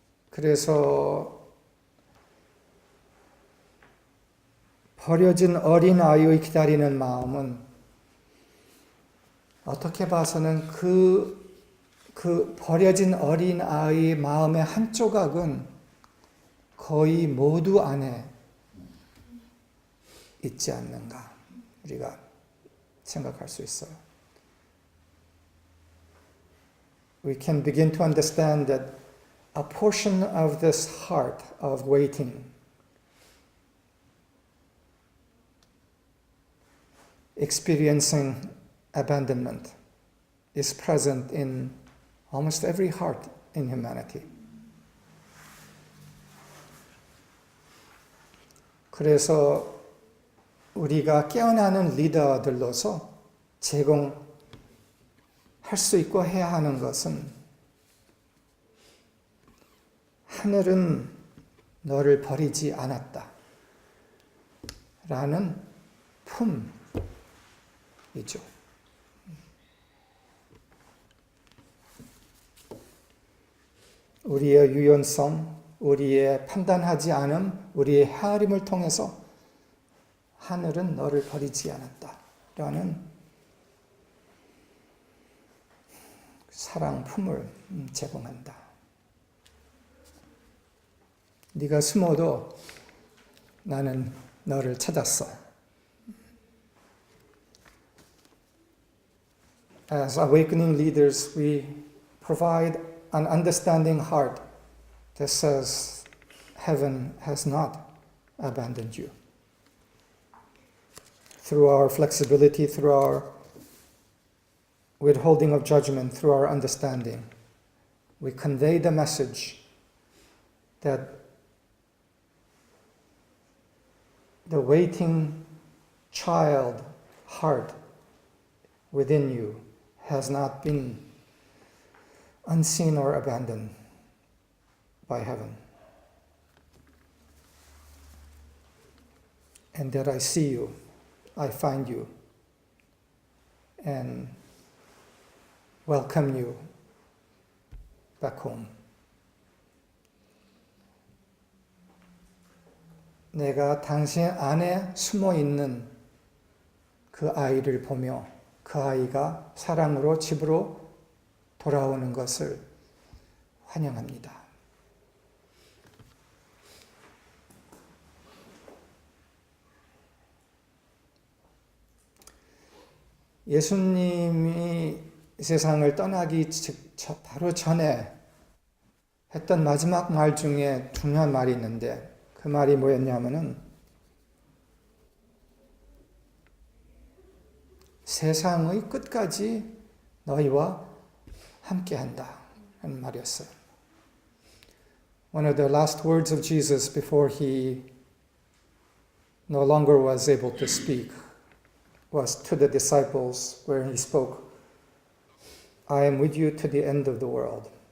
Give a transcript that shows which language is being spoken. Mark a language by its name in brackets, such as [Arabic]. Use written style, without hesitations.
[Korean] 그래서 버려진 어린 아이의 기다리는 마음은 어떻게 봐서는 그 버려진 어린 아이의 마음의 한 조각은 거의 모두 안에 있지 않는가 우리가 생각할 수 있어요. [English] We can begin to understand that a portion of this heart of waiting experiencing abandonment is present in almost every heart in humanity. [Korean] 그래서 우리가 깨어나는 리더들로서 제공할 수 있고 해야 하는 것은 하늘은 너를 버리지 않았다 라는 품이죠. 우리의 유연성, 우리의 판단하지 않음, 우리의 헤아림을 통해서 하늘은 너를 버리지 않았다 라는 사랑 품을 제공한다. 네가 숨어도 나는 너를 찾았어. [English] As awakening leaders, we provide an understanding heart that says heaven has not abandoned you. Through our flexibility, through our withholding of judgment, through our understanding, we convey the message that the waiting child heart within you has not been unseen or abandoned by heaven. And that I see you, I find you, and welcome you back home. [Korean] 내가 당신 안에 숨어 있는 그 아이를 보며 그 아이가 사랑으로 집으로 돌아오는 것을 환영합니다. 예수님이 세상을 떠나기 바로 전에 했던 마지막 말 중에 중요한 말이 있는데 그 말이 뭐였냐면은 세상의 끝까지 너희와 함께한다 하는 말이었어요. [English] One of the last words of Jesus before he no longer was able to speak was to the disciples where he spoke, I am with you to the end of the world.